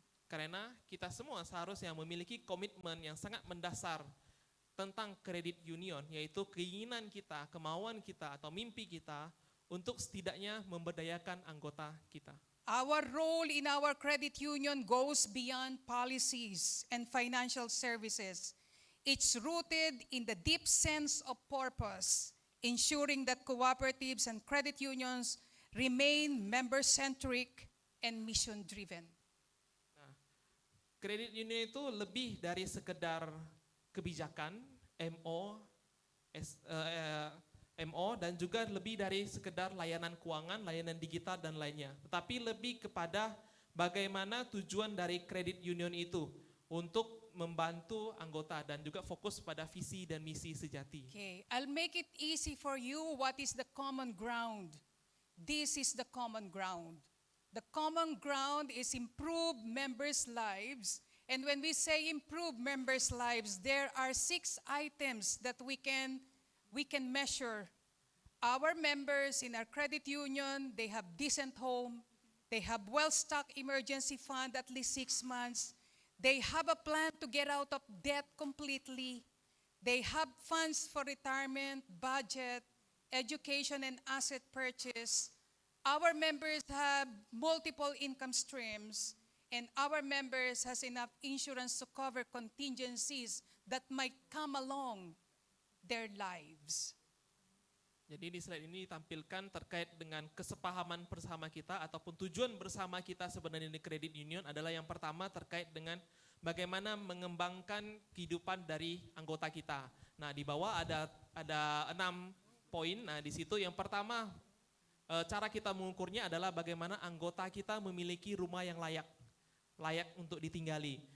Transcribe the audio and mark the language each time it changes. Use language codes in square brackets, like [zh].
[id] Karena kita semua seharusnya memiliki komitmen yang sangat mendasar tentang kredit union, yaitu keinginan kita, kemauan kita, atau mimpi kita untuk setidaknya memberdayakan anggota kita. [en] Our role in our credit union goes beyond policies and financial services. It's rooted in the deep sense of purpose, ensuring that cooperatives and credit unions remain member-centric and mission-driven. [id] Kredit union itu lebih dari sekedar kebijakan, MO, dan juga lebih dari sekedar layanan keuangan, layanan digital, dan lainnya. Tetapi lebih kepada bagaimana tujuan dari kredit union itu untuk membantu anggota dan juga fokus pada visi dan misi sejati. [en] Okay, I'll make it easy for you. What is the common ground? This is the common ground. The common ground is improve members' lives. And when we say improve members' lives, there are 6 items that we can measure. Our members in our credit union, they have decent home, they have well-stocked emergency fund at least 6 months, they have a plan to get out of debt completely, they have funds for retirement, budget, education, and asset purchase. Our members have multiple income streams, and our members has enough insurance to cover contingencies that might come along their lives. [id] Jadi di slide ini ditampilkan terkait dengan kesepahaman bersama kita ataupun tujuan bersama kita sebenarnya di credit union adalah yang pertama terkait dengan bagaimana mengembangkan kehidupan dari anggota kita. Nah, di bawah ada 6 poin. Nah, di situ yang pertama cara kita mengukurnya adalah bagaimana anggota kita memiliki rumah yang layak untuk ditinggali.